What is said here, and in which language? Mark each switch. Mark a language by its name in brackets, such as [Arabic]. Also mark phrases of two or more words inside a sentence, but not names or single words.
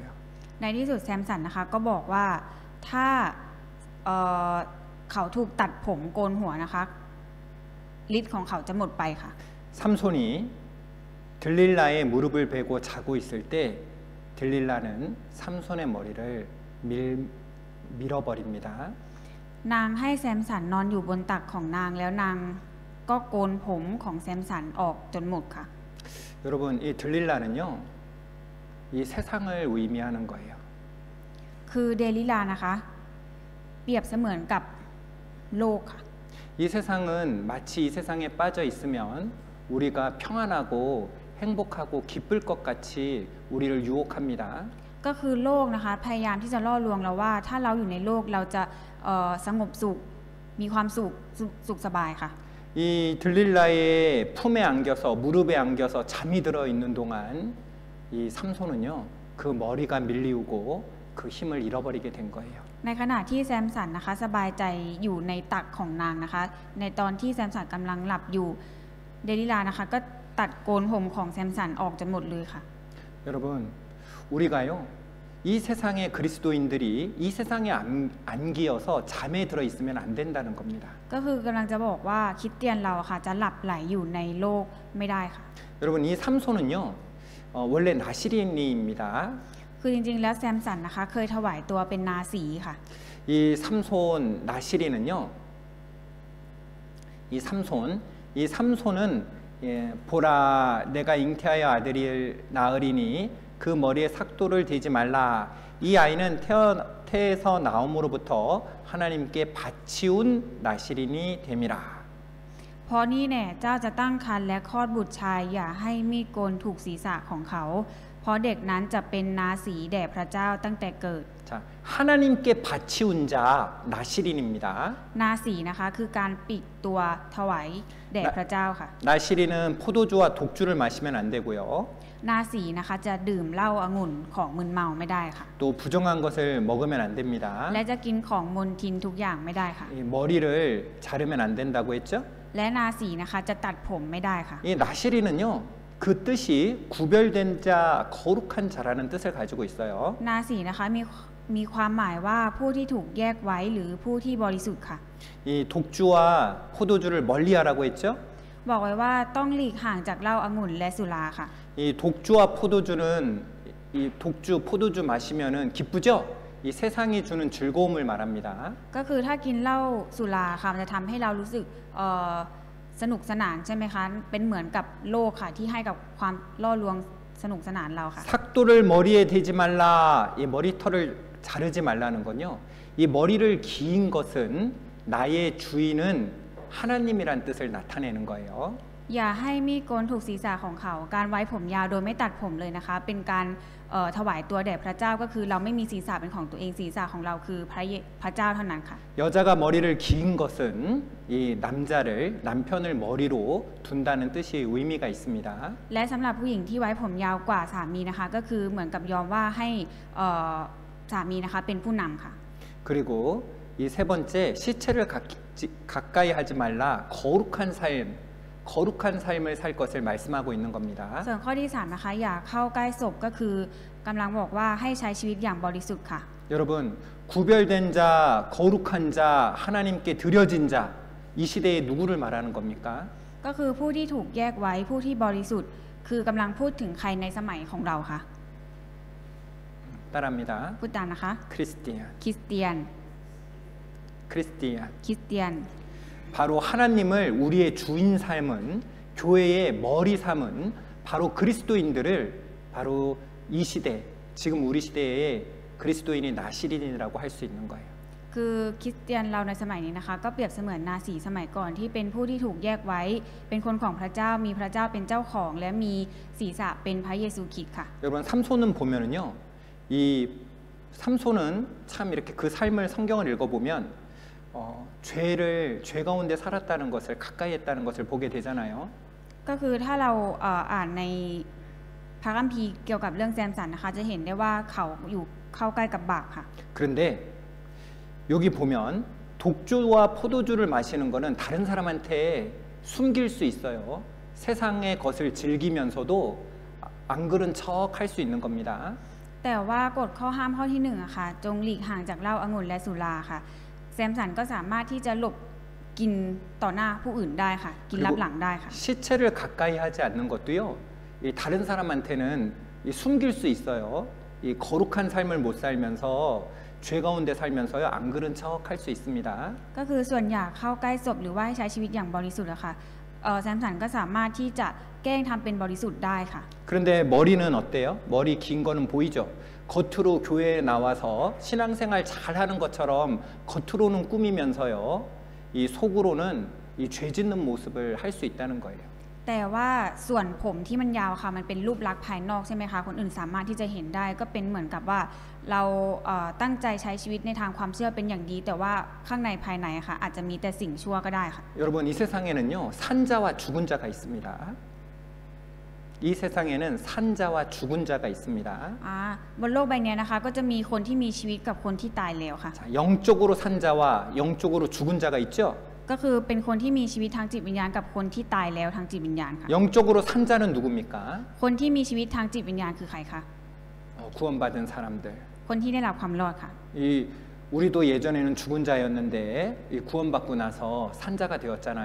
[Thai] ในที่สุดแซมสันนะคะก็บอกว่าถ้าเขาถูกตัดผมโกนหัวนะคะฤทธิ์ของเขาจะหมดไปค่ะ [Korean] 삼손이 들릴라의 무릎을 베고 자고 있을 때 들릴라는 삼손의 머리를 밀어버립니다. [Thai] นางให้แซมสันนอนอยู่บนตักของนางแล้วนางก็โกนผมของแซมสันออกจนหมดค่ะ [Korean] 여러분 이 들릴라는요 이 세상을 의미하는 거예요. [Thai] คือเดลิลานะคะเปรียบเสมือนกับโลกค่ะ [Korean] 이 세상은 마치 이 세상에 빠져 있으면 우리가 평안하고 행복하고 기쁠 것 같이 우리를 유혹합니다. [Thai] ก็คือโลกนะคะพยายามที่จะล่อลวงเราว่า ถ้าเราอยู่ในโลกเราจะสงบสุขมีความสุขสบายค่ะ [Korean] 이 들릴라의 품에 안겨서 무릎에 안겨서 잠이 들어 있는 동안 이 삼손은요 그 머리가 밀리우고 그 힘을 잃어버리게 된 거예요. [Thai] ในขณะที่แซมสันนะคะสบายใจอยู่ในตักของนางนะคะ ในตอนที่แซมสันกำลังหลับอยู่เดลิลานะคะก็ตัดโกนผมของแซมสันออกจนหมดเลยค่ะ [Korean] 여러분 우리가요 이 세상의 그리스도인들이 이 세상에 안기어서 잠에 들어 있으면 안 된다는 겁니다. [Thai] ก็คือกำลังจะบอกว่าคริสเตียนเราค่ะจะหลับไหลอยู่ในโลกไม่ได้ค่ะ [Korean] 여러분 이 삼손은요 원래 나시린이입니다. [Thai] คือจริงๆแล้วแซมสันนะคะเคยถวายตัวเป็นนาสีค่ะ [Korean] 이 삼손 나시린은요 이 삼손은 보라 내가 잉태하여 아들을 낳으리니 그 머리에 삭도를 대지 말라. 이 아이는 태에서 나옴으로부터 하나님께 바치운 나시린이 됨이라. [Thai] เพราะนี่แน่เจ้าจะตั้งครรภ์และคลอดบุตรชายอย่าให้มีดโกนถูกศีรษะของเขา เพราะเด็กนั้นจะเป็นนาสีแด่พระเจ้าตั้งแต่เกิด [Korean] 자, 하나님께 바치운 자 나시린입니다. [Thai] นาสีนะคะคือการปิดตัวถวายแด่พระเจ้าค่ะ [Korean] 나시린은 포도주와 독주를 마시면 안 되고요. [Thai] นาสีนะคะจะดื่มเหล้าองุ่นของมึนเมาไม่ได้ค่ะ [Korean] 또 부정한 것을 먹으면 안 됩니다. [Thai] และจะกินของมนทินทุกอย่างไม่ได้ค่ะ [Korean] 이 머리를 자르면 안 된다고 했죠? [Thai] และนาสีนะคะจะตัดผมไม่ได้ค่ะ [Korean] 이 나시린은요. 그 뜻이 구별된 자, 거룩한 자라는 뜻을 가지고 있어요. [Thai] นาสีนะคะมีความหมายว่าผู้ที่ถูกแยกไว้หรือผู้ที่บริสุทธิ์ค่ะ [Korean] 이 독주와 포도주를 멀리하라고 했죠? [Thai] บอกไว้ว่าต้องหลีกห่างจากเหล้าองุ่นและสุราค่ะ [Korean] 이 독주와 포도주는 이 독주, 포도주 마시면은 기쁘죠? 이 세상이 주는 즐거움을 말합니다. [Thai] ก็คือถ้ากินเหล้าสุราค่ะมันจะทำให้เรารู้สึกสนุกสนานใช่ไหมคะเป็นเหมือนกับโลกค่ะที่ให้กับความล่อลวงสนุกสนานเราค่ะ [Korean] 삭도를 머리에 대지 말라. 이 머리털을 자르지 말라는 건요. 이 이 머리를 긴 것은 나의 주인은 하나님이란 뜻을 나타내는 거예요. [Thai] อย่าให้มีดโกนถูกศีรษะของเขาการไว้ผมยาวโดยไม่ตัดผมเลยนะคะเป็นการถวายตัวแด่พระเจ้าก็คือเราไม่มีศีรษะเป็นของตัวเองศีรษะของเราคือพระเจ้าเท่านั้นค่ะ [Korean] 여자가 머리를 긴 것은 이 남편을 머리로 둔다는 뜻이 의미가 있습니다. [Thai] และสำหรับผู้หญิงที่ไว้ผมยาวกว่าสามีนะคะก็คือเหมือนกับยอมว่าให้สามีนะคะเป็นผู้นำค่ะ [Korean] 그리고 이 세 번째 시체를 가까이 하지 말라 거룩한 삶을 살 것을 말씀하고 있는 겁니다. [Thai] ส่วนข้อที่3นะคะอย่าเข้าใกล้ศพก็คือกำลังบอกว่าให้ใช้ชีวิตอย่างบริสุทธิ์ค่ะ [Korean] 여러분 구별된 자, 거룩한 자, 하나님께 드려진 자, 이 시대에 누구를 말하는 겁니까? [Thai] ก็คือผู้ที่ถูกแยกไว้ผู้ที่บริสุทธิ์คือกำลังพูดถึงใครในสมัยของเราค่ะ [Korean] 따라합니다. [Thai] พูดตามนะคะ [Korean] 크리스티안. [Thai] คริสเตียน [Korean] 크리스티안. [Thai] คริสเตียน [Korean] 바로 하나님을 우리의 주인 삶은 교회의 머리 삼은 바로 그리스도인들을 바로 이 시대 지금 우리 시대에 그리스도인이 나시린이라고 할 수 있는 거예요. [Thai] คือคริสเตียนเราในสมัยนี้นะคะก็เปรียบเสมือนนาสีสมัยก่อนที่เป็นผู้ที่ถูกแยกไว้เป็นคนของพระเจ้ามีพระเจ้าเป็นเจ้าของและมีศีรษะเป็นพระเยซูคริสต์ค่ะ [Korean] 여러분 삼손은 보면은요 이 삼손은 참 이렇게 그 삶을 성경을 읽어보면 죄 가운데 살았다는 것을 가까이 했다는 것을 보게 되잖아요. [Thai] ก็คือถ้าเราอ่านในพระคัมภีร์เกี่ยวกับเรื่องแซมสันนะคะจะเห็นได้ว่าเขาอยู่เข้าใกล้กับบาปค่ะ [Korean] 그런데 여기 보면 독주와 포도주를 마시는 거는 다른 사람한테 숨길 수 있어요. 세상의 것을 즐기면서도 안 그런 척 할 수 있는 겁니다. [Thai] แต่ว่ากฎข้อห้ามข้อที่1อะค่ะจงหลีกห่างจากเหล้าองุ่นและสุราค่ะแซมสันก็สามารถที่จะหลบกินต่อหน้าผู้อื่นได้ค่ะกินลับหลังได้ค่ะ [Korean] 시체를 가까이 하지 않는 것도요 이 다른 사람한테는 숨길 수 있어요. 이 거룩한 삶을 못 살면서 죄 가운데 살면서요 안 그런 척 할 수 있습니다. [Thai] ก็คือส่วนอยากเข้าใกล้ศพหรือว่าให้ใช้ชีวิตอย่างบริสุทธิ์อะค่ะแซมสันก็สามารถที่จะแกล้งทำเป็นบริสุทธิ์ได้ค่ะ [Korean] 그런데 머리는 어때요? 머리 긴 거는 보이죠? 겉으로 교회에 나와서 신앙생활 잘하는 것처럼 겉으로는 꾸미면서요 이 속으로는 이 죄 짓는 모습을 할 수 있다는 거예요. [Thai] แต่ว่าส่วนผมที่มันยาวค่ะมันเป็นรูปลักษณ์ภายนอกใช่ไหมคะคนอื่นสามารถที่จะเห็นได้ก็เป็นเหมือนกับว่าเราตั้งใจใช้ชีวิตในทางความเชื่อเป็นอย่างดีแต่ว่าข้างในภายในค่ะอาจจะมีแต่สิ่งชั่วก็ได้ค่ะ [Korean] 여러분 이 세상에는요 산자와 죽은 자가 있습니다. 이 세상에는 산자와 죽은 자가 있습니다. [Thai] บนโลกใบนี้นะคะก็จะมีคนที่มีชีวิตกับคนที่ตายแล้วค่ะ [Korean] 자, 영적으로 산자와 영적으로 죽은 자가 있죠. [Thai] ก็คือเป็นคนที่มีชีวิตทางจิตวิญญาณกับคนที่ตายแล้วทางจิตวิญญาณค่ะ [Korean] 영적으로 산자는 누굽니까? [Thai] คนที่มีชีวิตทางจิตวิญญาณคือใครคะ [Korean] 구원받은 사람들. [Thai] คนที่ได้รับความรอดค่ะ [Korean] 이 우리도 예전에는 죽은 자였는데 이 구원받고 나서 산자가 되었잖아요.